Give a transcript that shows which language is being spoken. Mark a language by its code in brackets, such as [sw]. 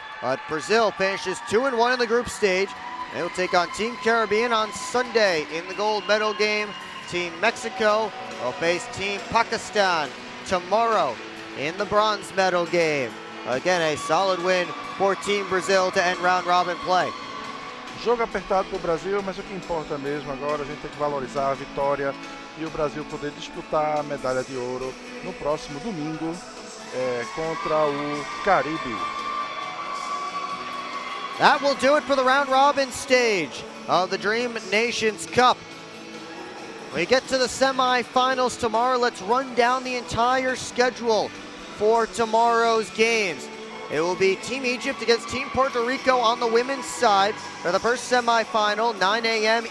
[en] But Brazil finishes 2-1 in the group stage. They will take on Team Caribbean on Sunday in the gold medal game. Team Mexico will face Team Pakistan tomorrow in the bronze medal game. Again, a solid win for Team Brazil to end round robin play. [pt] Jogo apertado para o Brasil, mas o que importa mesmo agora, a gente tem que valorizar a vitória e o Brasil poder disputar a medalha de ouro no próximo domingo contra o Caribe. [en] That will do it for the round robin stage of the Dream Nations Cup. We get to the semifinals tomorrow. Let's run down the entire schedule for tomorrow's games. It will be Team Egypt against Team Puerto Rico on the women's side for the first semifinal, 9 a.m.